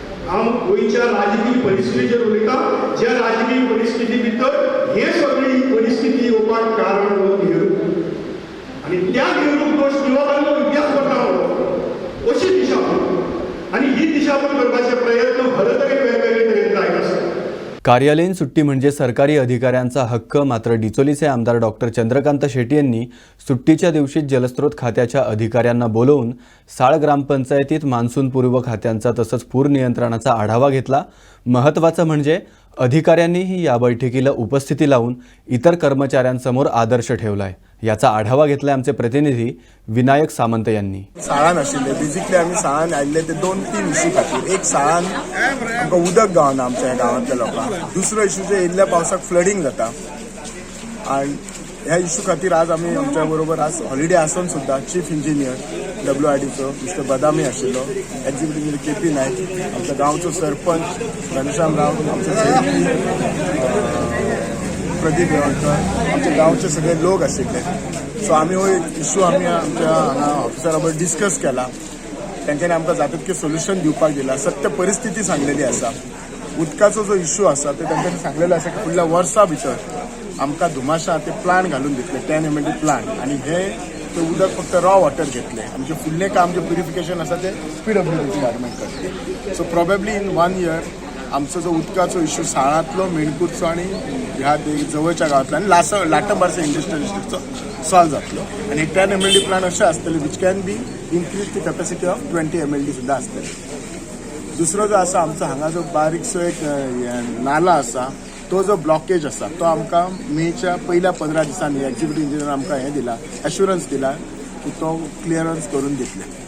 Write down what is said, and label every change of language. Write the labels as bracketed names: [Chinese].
[Konkani] हांव गोंयच्या राजकीय परिस्थितीचेर उलयता, ज्या राजकीय परिस्थिती भितर हे सगळी परिस्थिती येवपाक कारण हो नेहरू. आनी त्या नेहरूक दोश दिवप आनी तो इतिहास करता अशी दिशाभूल. आनी ही दिशाभूल करपाचे प्रयत्न खरं तरी वेगवेगळे तरेन जायत आसतात. [Marathi] कार्यालयीन सुट्टी म्हणजे सरकारी अधिकाऱ्यांचा हक्क. मात्र डिचोलीचे आमदार डॉक्टर चंद्रकांत शेट्टी यांनी सुट्टीच्या दिवशी जलस्रोत खात्याच्या अधिकाऱ्यांना बोलवून साळ ग्रामपंचायतीत मान्सूनपूर्व खात्यांचा तसंच पूर नियंत्रणाचा आढावा घेतला. महत्त्वाचं म्हणजे अधिकाऱ्यांनीही या बैठकीला उपस्थिती लावून इतर कर्मचाऱ्यांसमोर आदर्श ठेवलाय. याचा आढावा घेतलाय आमचे प्रतिनिधी विनायक सामंत यांनी. [Konkani] साळान आशिल्ले बेजिकली आमी साळान आयिल्ले ते 2-3 इशू खातीर. एक साळान आमकां उदक गावना आमच्या गांवांतल्या लोकांक. दुसरो इशू जे येयल्ल्या पावसाक फ्लडिंग जाता आनी ह्या इशू खातीर आज आमी आमच्या बरोबर आज हॉलिडे आसून सुद्दां चीफ इंजिनियर WRDचो मिस्टर बदामी आशिल्लो, एक्झिक्युटीव KP नायक, आमच्या गांवचो सरपंच घनश्याम राव, आमचे प्रदीप येवळकर, आमच्या गांवचे सगळे लोक आशिल्ले. सो आमी हो इशू आमी आमच्या हांगा ऑफिसरा बरोबर डिस्कस केला. तांच्यांनी आमकां जाता तितकें सोल्युशन दिवपाक दिलां. सत्य परिस्थिती सांगलेली आसा. उदकाचो जो इशू आसा तो तांच्यांनी सांगलेलो आसा की फुडल्या वर्सा भितर आमकां धुमाशा ते प्लांट घालून दितले 10 MLD प्लांट, आनी हे ते उदक फक्त रॉ वॉटर घेतले. आमचे फुडलें काम जे प्युरिफिकेशन आसा ते PWD डिपार्टमेंट करतले. सो प्रोबेबली [English] in 1 year [Konkani] आमचो जो उदकाचो इशू साळांतलो, मेणकुटचो आनी ह्या जवळच्या गांवांतलो आनी लाटंबारचो इंडस्ट्रियल डिस्ट्रिक्टचो सॉल्व जातलो. आनी 10 MLD प्लांट अशें आसतले [English] which can be increase the capacity of 20 MLD [Konkani] सुद्दां आसतले. दुसरो जो आसा आमचो हांगा जो बारीकसो एक नाला आसा तो जो ब्लॉकेज आसा तो आमकां मेच्या पहिल्या 15 दिसांनी एक्झिक्युटिव्ह इंजिनियर आमकां हें दिला एश्युरन्स दिला की तो क्लियरन्स करून दितले.